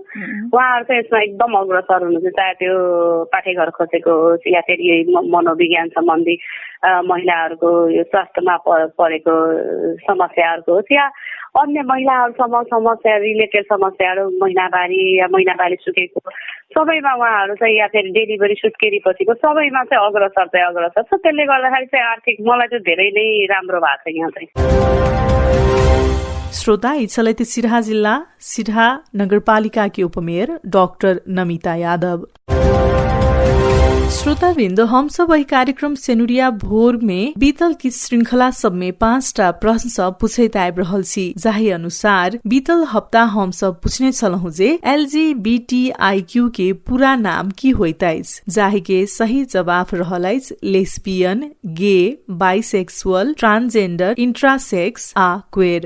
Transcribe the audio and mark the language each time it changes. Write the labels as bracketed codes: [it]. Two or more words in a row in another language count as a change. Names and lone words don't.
[ne] उहाँहरू चाहिँ यसमा एकदम अग्रसर हुनुहुन्छ, चाहे त्यो पाठेघर खोजेको होस् या फेरि मनोविज्ञान सम्बन्धी महिलाहरूको यो स्वास्थ्यमा परेको समस्याहरूको होस् या अन्य महिलाहरूसँग समस्या रिलेटेड समस्याहरू महिनावारी या महिनावारी सुकेको सबैमा उहाँहरू चाहिँ या फेरि डेलिभरी सुत्केरी पछिको सबैमा चाहिँ अग्रसर छ। त्यसले गर्दाखेरि चाहिँ आर्थिक मलाई चाहिँ धेरै नै राम्रो भएको छ यहाँ चाहिँ। श्रोता, इच्छलैती सिराहा जिल्ला सिराहा नगरपालिकाकी उपमेयर डाक्टर नमिता यादव। [mai] श्रोतावृन्द, हम सब वही कार्यक्रम सेनुरिया भोर में बीतल की श्रृंखला सब में 5टा प्रश्न सब पूछे आबि रहल छी, जाहि अनुसार बीतल हप्ता हम सब पूछने छलहुँ जे LGBTIQ के पूरा नाम की होइत अछि, जाहि के सही जवाब रहल अछि [en] lesbian, gay, bisexual, transgender, intersex [mai] आ क्वेर।